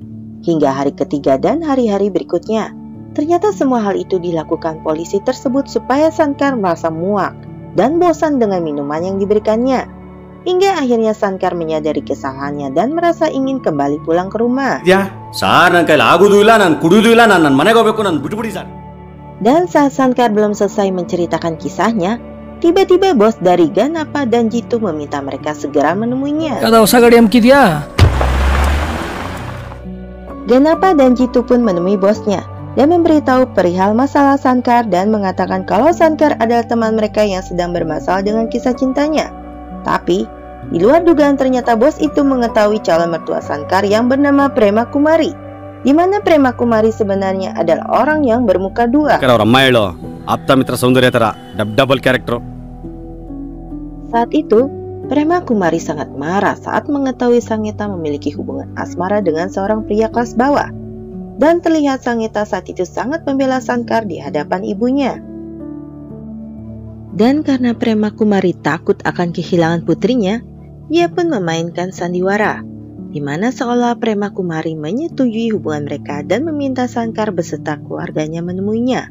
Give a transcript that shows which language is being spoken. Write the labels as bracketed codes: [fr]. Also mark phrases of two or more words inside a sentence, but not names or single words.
[id] Hingga hari ketiga dan hari-hari berikutnya, ternyata semua hal itu dilakukan polisi tersebut supaya Sankar merasa muak dan bosan dengan minuman yang diberikannya. Hingga akhirnya Sankar menyadari kesalahannya dan merasa ingin kembali pulang ke rumah. Ya, [kn] ಸಾರ್ ನನ್ನ ಕೈಲಿ ಆಗೋದು ಇಲ್ಲ, ನಾನು ಕುಡಿಯೋದು ಇಲ್ಲ, ನಾನು ನನ್ನ ಮನೆಗೆ ಹೋಗ್ಬೇಕು, ನಾನು ಬಿಟ್ಬಿಡಿ ಸರ್. [id] Dan saat Sankar belum selesai menceritakan kisahnya, tiba-tiba bos dari Ganapa dan Jitu meminta mereka segera menemuinya. [kn] ಯಾವ್ದೋ ಹೊಸ ಗಾಡಿ ಅಮ್ಕಿದ್ಯಾ? [id] Ganapa dan Jitu pun menemui bosnya dan memberitahu perihal masalah Sankar dan mengatakan kalau Sankar adalah teman mereka yang sedang bermasalah dengan kisah cintanya. Tapi, di luar dugaan ternyata bos itu mengetahui calon mertua Sankar yang bernama Prema Kumari, di mana Prema Kumari sebenarnya adalah orang yang bermuka dua. [kn] ಅವ್ರ ಅಮ್ಮ ಹೇಳು ಆಪ್ತ ಮಿತ್ರ ಸೌಂದರ್ಯ ತರ [en] double character. [id] Saat itu, Prema Kumari sangat marah saat mengetahui Sangeta memiliki hubungan asmara dengan seorang pria kelas bawah. Dan terlihat Sangeta saat itu sangat membela Sankar di hadapan ibunya. Dan karena Prema Kumari takut akan kehilangan putrinya, ia pun memainkan sandiwara, di mana seolah Prema Kumari menyetujui hubungan mereka dan meminta Sankar beserta keluarganya menemuinya.